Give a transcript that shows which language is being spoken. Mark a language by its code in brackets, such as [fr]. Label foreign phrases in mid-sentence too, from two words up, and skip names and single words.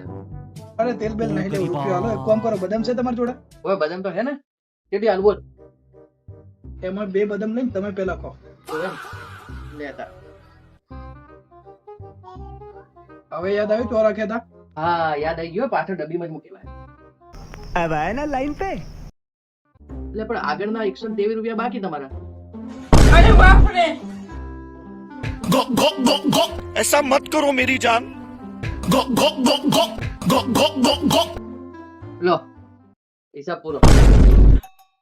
[gu] અરે તેલ બેલ નહીં લેવું, રૂપિયો આલો. એક કામ કરો, બદામ છે તમારી જોડે? ઓય બદામ તો હે ને, કેટલી હાલ બોલ. એમાં 2 બદામ લઈને તમે પેલા ખો. તો એમ લેતા. હવે યાદ આવ્યું ચોરા ખેતા? હા યાદ આવી ગયો, પાછળ ડબ્બીમાં જ મૂકેલા. [hi] अब आए ना लाइन पे। [gu] એટલે પણ આગળના 123 રૂપિયા બાકી તમારા. [en] go go go go [hi] ऐसा मत करो मेरी जान। [en] go go go go go go go go. [gu] લો હિસાબ પૂરો.